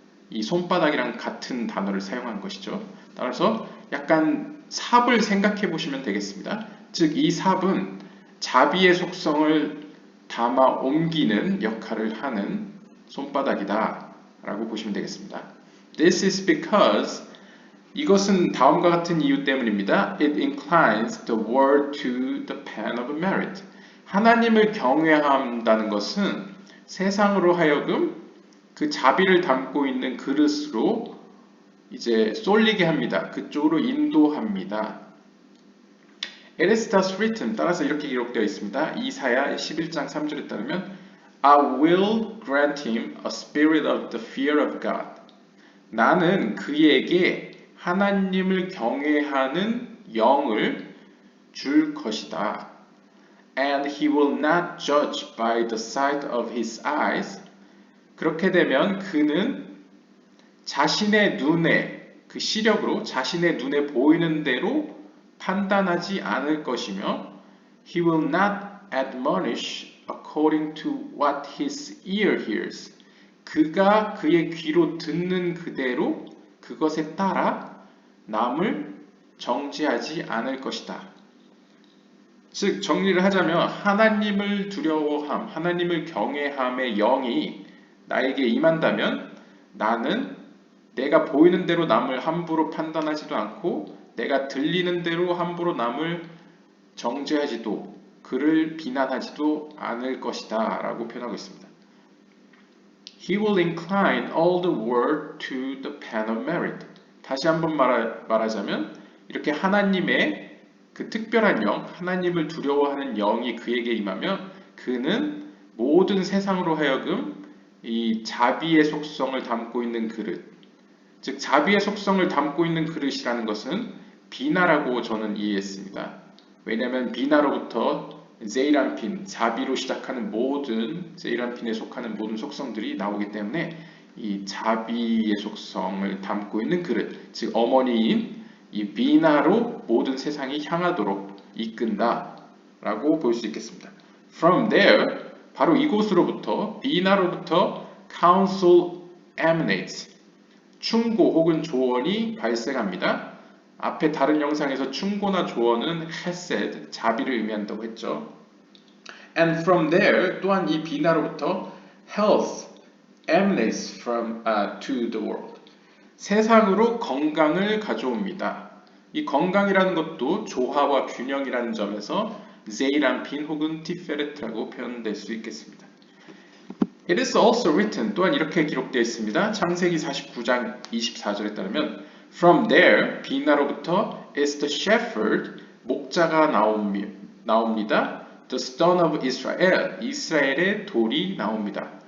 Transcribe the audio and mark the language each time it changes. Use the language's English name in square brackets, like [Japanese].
[Korean] 이 손바닥이랑 같은 단어를 사용한 것이죠. 따라서 약간 삽을 생각해 보시면 되겠습니다. 즉 이 삽은 자비의 속성을 담아 옮기는 역할을 하는 손바닥이다 라고 보시면 되겠습니다. [English] This is because [Korean] 이것은 다음과 같은 이유 때문입니다. [English] It inclines the word to the pen of merit. [Korean] 하나님을 경외한다는 것은 세상으로 하여금 그 자비를 담고 있는 그릇으로 이제 쏠리게 합니다. 그쪽으로 인도합니다. [English] It is thus written. [Korean] 따라서 이렇게 기록되어 있습니다. 이사야 11장 3절에 따르면 [English] I will grant him a spirit of the fear of God. [Korean] 나는 그에게 하나님을 경외하는 영을 줄 것이다. [English] And he will not judge by the sight of his eyes. [Korean] 그렇게 되면 그는 자신의 눈에, 그 시력으로 자신의 눈에 보이는 대로 판단하지 않을 것이며 [English] He will not admonish according to what his ear hears. [Korean] 그가 그의 귀로 듣는 그대로 그것에 따라 남을 정죄하지 않을 것이다. 즉 정리를 하자면 하나님을 두려워함, 하나님을 경외함의 영이 나에게 임한다면 나는 내가 보이는 대로 남을 함부로 판단하지도 않고 내가 들리는 대로 함부로 남을 정죄하지도 그를 비난하지도 않을 것이다 라고 표현하고 있습니다. [English] He will incline all the world to the pen of merit. [Korean] 다시 한번 말하자면 이렇게 하나님의 그 특별한 영, 하나님을 두려워하는 영이 그에게 임하면 그는 모든 세상으로 하여금 이 자비의 속성을 담고 있는 그릇, 즉 자비의 속성을 담고 있는 그릇이라는 것은 비나라고 저는 이해했습니다. 왜냐하면 비나로부터 제이란핀, 자비로 시작하는 모든 제이란핀에 속하는 모든 속성들이 나오기 때문에 이 자비의 속성을 담고 있는 그릇, 즉 어머니인 이 비나로 모든 세상이 향하도록 이끈다 라고 볼 수 있겠습니다. [English] From there, [Korean] 바로 이곳으로부터 비나로부터 [English] counsel emanates, [Korean] 충고 혹은 조언이 발생합니다. 앞에 다른 영상에서 충고나 조언은 헤셋, 자비를 의미한다고 했죠. [English] And from there, [Korean] 또한 이 비나로부터 [English] health emanates to the world. [Korean] 세상으로 건강을 가져옵니다. 이 건강이라는 것도 조화와 균형이라는 점에서 제이란핀 혹은 티페레트라고 표현될 수 있겠습니다. [English] It is also written, [Korean] 또한 이렇게 기록되어 있습니다. 창세기 49장 24절에 따르면 [English] From there, [Korean] 비나로부터 [English] is the shepherd, [Korean] 목자가 나옵니다. [English] The stone of Israel, [Korean] 이스라엘의 돌이 나옵니다.